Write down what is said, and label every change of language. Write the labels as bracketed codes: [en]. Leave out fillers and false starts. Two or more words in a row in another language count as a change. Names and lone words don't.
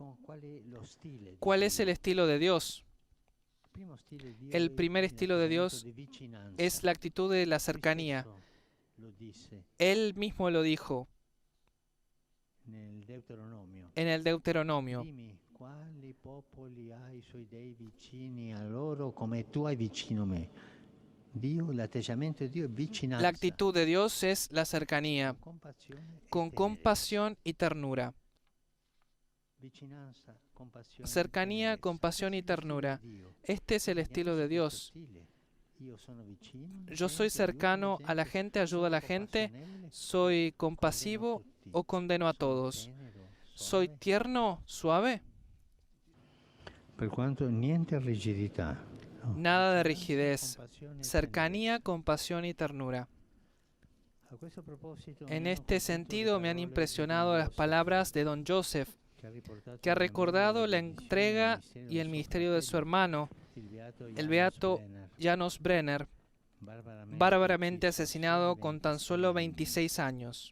[es] ¿Cuál es el estilo de Dios? El primer estilo de Dios es la actitud de la cercanía. Él mismo lo dijo en el Deuteronomio. [it] Quali popoli ha i suoi dei vicini a loro come tu hai vicino me. Dio, l'atteggiamento di Dio è vicinanza. [es] La actitud de Dios es la cercanía, con compasión y ternura. Cercanía, compasión y ternura. Este es el estilo de Dios. Yo soy cercano a la gente, ayudo a la gente, soy compasivo o condeno a todos. ¿Soy tierno, suave? [it] Per quanto niente rigidità. [es] Nada de rigidez. Cercanía, compasión y ternura. En este sentido me han impresionado las palabras de Don Joseph, que ha recordado la entrega y el ministerio de su hermano, el beato Janos Brenner, bárbaramente asesinado con tan solo 26 años.